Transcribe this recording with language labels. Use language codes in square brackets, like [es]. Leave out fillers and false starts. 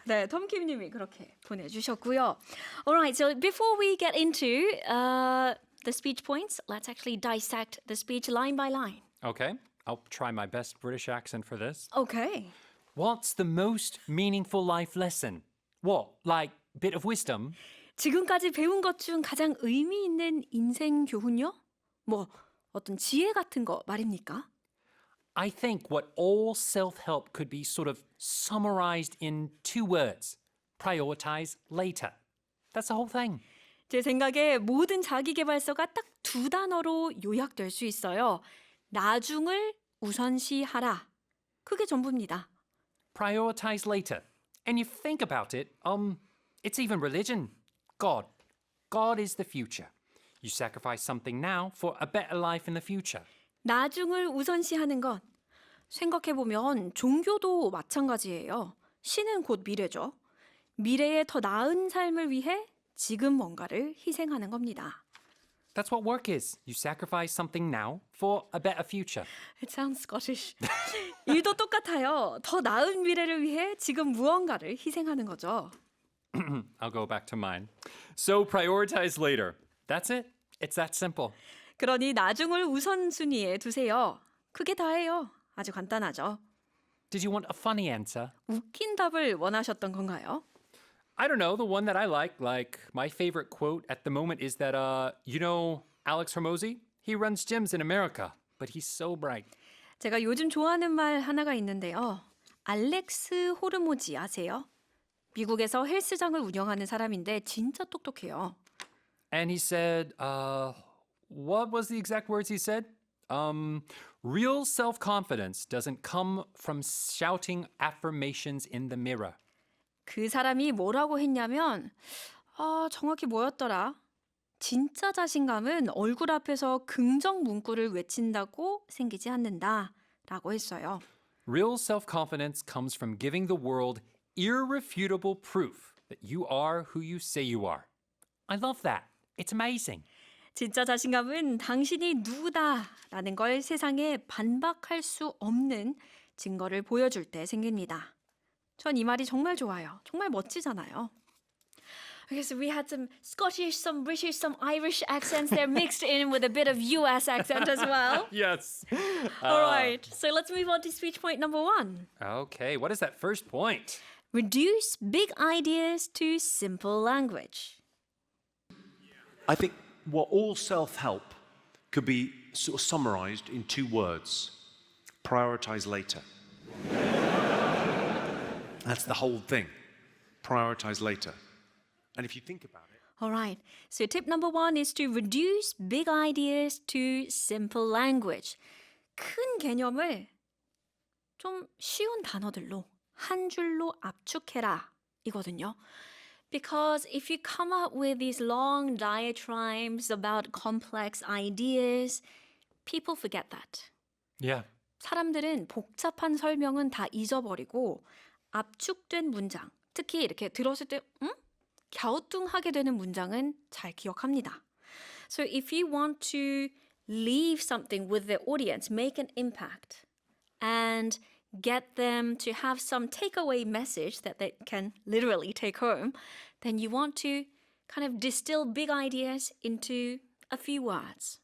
[ko] 네, 톰킴님이 그렇게 보내주셨고요. [en] Alright, so before we get into the speech points, let's actually dissect the speech line by line. Okay, I'll try my best British accent for this. Okay. What's the most meaningful life lesson? What, like bit of wisdom? [ko] 지금까지 배운 것 중 가장 의미 있는 인생 교훈요? 뭐 어떤 지혜 같은 거 말입니까? [en] I think what all self-help could be sort of summarized in 2 words. Prioritize later. That's the whole thing. [ko] 제 생각에 모든 자기계발서가 딱 2단어로 요약될 수 있어요. 나중을 우선시하라. 그게 전부입니다. [en] Prioritize later. And you think about it, it's even religion. God. God is the future. You sacrifice something now for a better life in the future. [ko] 나중을 우선시하는 것. 생각해보면 종교도 마찬가지예요. 신은 곧 미래죠. 미래의 더 나은 삶을 위해 지금 뭔가를 희생하는 겁니다. [en] That's what work is. You sacrifice something now for a better future. It sounds Scottish. [ko] 일도 똑같아요. 더 나은 미래를 위해 지금 무언가를 희생하는 거죠. [en] I'll go back to mine. So prioritize later. That's it. It's that simple. [ko] 그러니 나중을 우선순위에 두세요. 그게 다예요. 아주 간단하죠. [en] Did you want a funny answer? [ko] 웃긴 답을 원하셨던 건가요? [en] I don't know. The one that I like my favorite quote at the moment is that, you know, Alex Hormozy? He runs gyms in America, but he's so bright. [ko] 제가 요즘 좋아하는 말 하나가 있는데요. 알렉스 호르모지 아세요? 미국에서 헬스장을 운영하는 사람인데 진짜 똑똑해요. [en] And he said, what was the exact words he said? Real self-confidence doesn't come from shouting affirmations in the mirror. [ko] 그 사람이 뭐라고 했냐면 정확히 뭐였더라? 진짜 자신감은 얼굴 앞에서 긍정 문구를 외친다고 생기지 않는다 라고 했어요. [en] Real self-confidence comes from giving the world irrefutable proof that you are who you say you are. I love that. It's amazing. [ko] 진짜 자신감은 당신이 누구다라는 걸 세상에 반박할 수 없는 증거를 보여줄 때 생깁니다. 전 이 말이 정말 좋아요. 정말 멋지잖아요. [en] Okay, so we had some Scottish, some British, some Irish accents there mixed in with a bit of US accent as well. Yes. All right, so let's move on to speech point number 1. Okay, what is that first point? Reduce big ideas to simple language. I think what all self-help could be sort of summarized in 2 words. Prioritize later. That's the whole thing. Prioritize later. And if you think about it, All right, so tip number 1 is to reduce big ideas to simple language. [ko] 큰 개념을 좀 쉬운 단어들로 한 줄로 압축해라 이거든요. [en] Because if you come up with these long diatribes about complex ideas, people forget that. Yeah. [ko] 사람들은 복잡한 설명은 다 잊어버리고 압축된 문장, 특히 이렇게 들었을 때 갸우뚱하게 되는 문장은 잘 기억합니다. [en] So if you want to leave something with the audience, make an impact, and get them to have some takeaway message that they can literally take home, then you want to kind of distill big ideas into a few words.